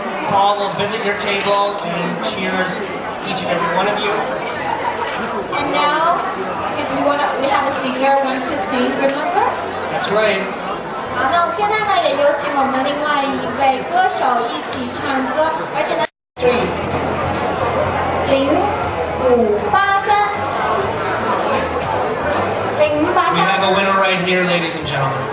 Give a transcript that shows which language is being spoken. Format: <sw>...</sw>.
<en>Paul will visit your table and cheers each and every one of you. And now, because we have a singer who wants to sing, remember? That's right.</en> <zh>好，那我们现在呢也有请我们另外一位歌手一起唱歌，而且呢0583</zh> <en>We have a winner right here, ladies and gentlemen.</en>